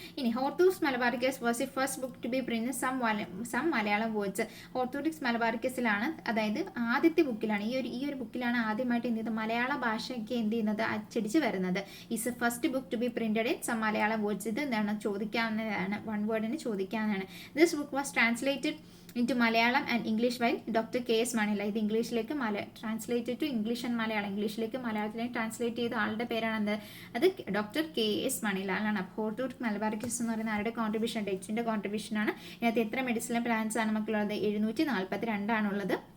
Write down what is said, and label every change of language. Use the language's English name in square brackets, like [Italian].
[English] ഇനി Hortus Malabaricus was the first book to B print some Malayalam words. [Malayalam] ഹോർത്തൂറിക്സ് മലബാറിക്കസിലാണ്, അതായത് ആദ്യത്തെ ബുക്കിലാണ്, ഈ ഒരു ബുക്കിലാണ് ആദ്യമായിട്ട് എന്ത് ചെയ്തത്? മലയാള ഭാഷയ്ക്ക് എന്ത് ചെയ്യുന്നത്? അച്ചടിച്ച് വരുന്നത്. [English] Is a first book to be printed in some Malayalam words. [Malayalam] ഇത് എന്താണ്? ചോദിക്കാവുന്നതാണ്, വൺ വേർഡിന് ചോദിക്കാവുന്നതാണ്. [English] This book was translated into Malayalam and English by Dr. K.S. Manila. [Malayalam] ഇത് ഇംഗ്ലീഷിലേക്ക് [English] Translated to English and Malayalam. [Malayalam] ഇംഗ്ലീഷിലേക്ക് മലയാളത്തിലേക്ക് ട്രാൻസ്ലേറ്റ് ചെയ്ത ആളുടെ പേരാണ് അത് ഡോക്ടർ K.S. Manila ആണ്. ഹോർത്തൂർ മലബാറിക്കസ് എന്ന് പറയുന്ന ആരുടെ കോൺട്രിബ്യൂഷൻ? ഡച്ചിന്റെ കോൺട്രിബ്യൂഷൻ ആണ്. ഇതിനകത്ത് എത്ര മെഡിസിനൽ പ്ലാന്റ്സ് ആണ് മക്കളുള്ളത്? 742 ആണുള്ളത്.